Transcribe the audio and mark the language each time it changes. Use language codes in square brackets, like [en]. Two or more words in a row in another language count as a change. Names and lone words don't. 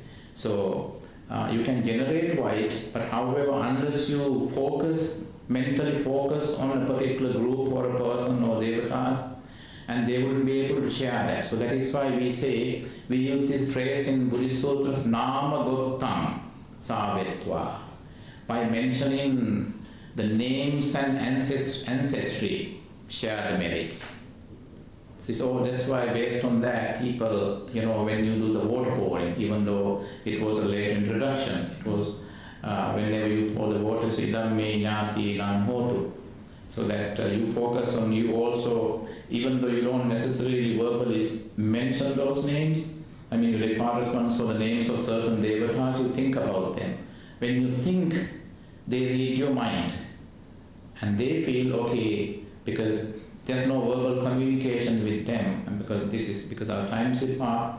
[en] So you can generate vibes, but however, unless you mentally focus on a particular group or a person or devatas, and they wouldn't be able to share that. So that is why we say, we use this phrase in Buddhist sutras, [pi] nama gottam savetva. [en] By mentioning the names and ancestry, share the merits. So that's why based on that, people, when you do the water pouring, even though it was a late introduction, it was whenever you pour the water, say [pi] dhamme jnati nan hotu. [en] So that you focus on you also, even though you don't necessarily verbally mention those names, I mean the departments or the names of certain devatas, you think about them. When you think, they read your mind and they feel okay, because there's no verbal communication with them, and because our time is far.